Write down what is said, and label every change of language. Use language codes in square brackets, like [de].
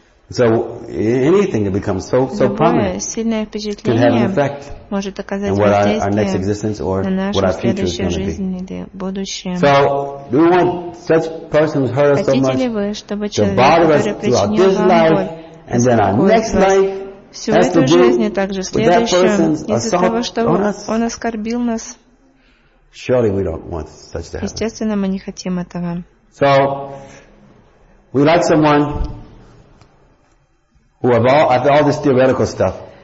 [en] So anything that becomes so prominent can have an effect on what our next existence or what our future is going to be. So do we want such persons hurt us so much to bother us throughout this life and then our next life? [ru] Всю эту жизнь и также следующую, из-за того, что он оскорбил нас. Естественно, мы не хотим этого. [en] So, we like someone who have all this theoretical stuff.